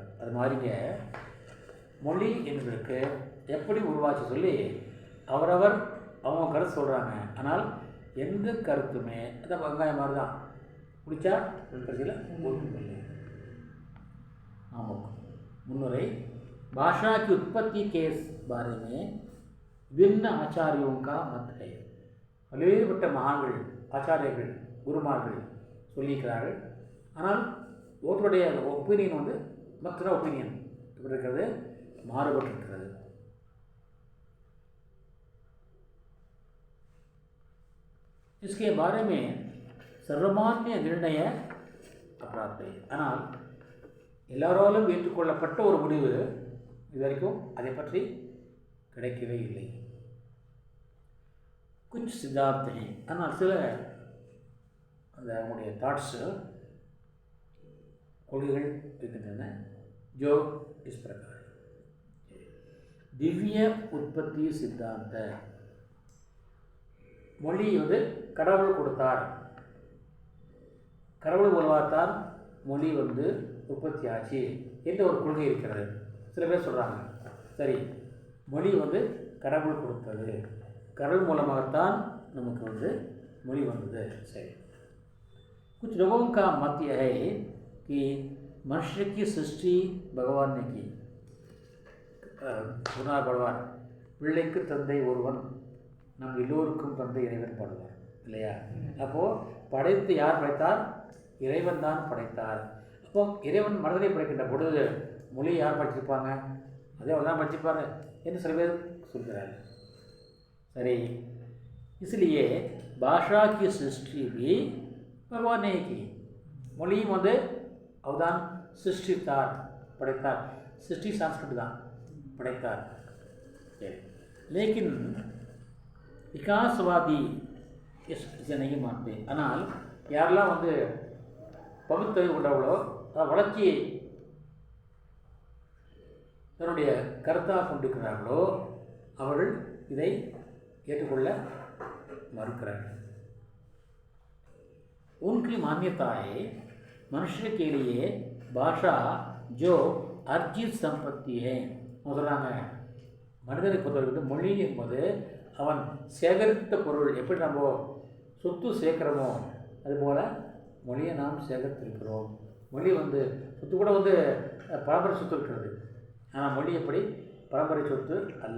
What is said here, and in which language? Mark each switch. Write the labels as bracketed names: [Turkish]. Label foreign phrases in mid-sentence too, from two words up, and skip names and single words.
[Tamil] அது மாதிரிங்க மொழி என்பதற்கு எப்படி உருவாச்சு சொல்லி அவரவர் அவங்க கருத்து சொல்கிறாங்க. ஆனால் எந்த கருத்துமே அந்த வெங்காயம் மாதிரி தான், பிடிச்சா கடைசியில் ஒன்றும் இல்லை. ஆமாம். முன்னுரை. [Hindi] भाषा की उत्पत्ति के बारे में विभिन्न आचार्यों का मत है. [Tamil] பல்வேறுபட்ட மகான்கள், ஆச்சாரியர்கள், குருமார்கள் சொல்லியிருக்கிறார்கள். ஆனால் ஒருத்தருடைய ஒப்பீனியன் வந்து மற்ற ஒப்பீனியன் எப்படி இருக்கிறது, மாறுபட்டிருக்கிறது. [Hindi] इसके बारे में सर्वमान्य निर्णय अप्राप्त है. [Tamil] ஆனால் எல்லாராலும் ஏற்றுக்கொள்ளப்பட்ட ஒரு முடிவு இது வரைக்கும் அதை பற்றி கிடைக்கவே இல்லை. [Hindi] कुछ सिद्धांत हैं, [Tamil] ஆனால் சில அந்த அவங்களுடைய தாட்ஸு கொள்கைகள் இருக்கின்றன. [Hindi] जो इस प्रकार दिव्य उत्पत्ति सिद्धांत. [Tamil] மொழி வந்து கடவுள் கொடுத்தார், கடவுள் மூலமாகத்தான் மொழி வந்து உற்பத்தி ஆச்சு என்ற ஒரு கொள்கை இருக்கிறது. சில பேர் சொல்கிறாங்க, சரி மொழி வந்து கடவுள் கொடுத்தது, கடவுள் மூலமாகத்தான் நமக்கு வந்து மொழி வந்தது. சரி, [Hindi] कुछ लोगों का मत यह है कि मनुष्य की सृष्टि भगवान ने की. [Tamil] குருநாதர் பாடுவார், பிள்ளைக்கு தந்தை ஒருவன், நம் எல்லோருக்கும் தந்தை இறைவன் பாடுவார் இல்லையா? அப்போது படைத்து யார் படைத்தார்? இறைவன் தான் படைத்தார். அப்போ இறைவன் மனிதனை படைக்கின்ற பொழுது மொழி யார் படிச்சிருப்பாங்க? அதே அவர் தான் படிச்சிருப்பாங்க என்று சில பேர் சொல்கிறார். சரி, [Hindi] इसलिए भाषा की सृष्टि भी भगवान ने की. [Tamil] மொழியும் வந்து அவர்தான் சிருஷ்டித்தார், படைத்தார். சிருஷ்டி சான்ஸ்கிரிட் தான், படைத்தார். சரி, [Hindi] लेकिन विकासवादी इसे नहीं मानते. [Tamil] ஆனால் யாரெல்லாம் வந்து பகுத்தறிவு கொண்டவர்களோ, வளர்ச்சியை தன்னுடைய கருத்தாக கொண்டிருக்கிறார்களோ அவர்கள் இதை ஏற்றுக்கொள்ள மறுக்கிறார்கள். [Hindi] उनकी मान्यता है मनुष्य के लिए भाषा जो अर्जित संपत्ति है. [Tamil] சொல்கிறாங்க, மனிதனை பொறுத்தவரைக்கும் மொழி என்பது அவன் சேகரித்த பொருள். எப்படி நம்ம சொத்து சேர்க்கிறோமோ அதுபோல் மொழியை நாம் சேகரித்திருக்கிறோம். மொழி வந்து சொத்து கூட வந்து பரம்பரை சொத்து இருக்கிறது, ஆனால் மொழி எப்படி பரம்பரை சொத்து அல்ல.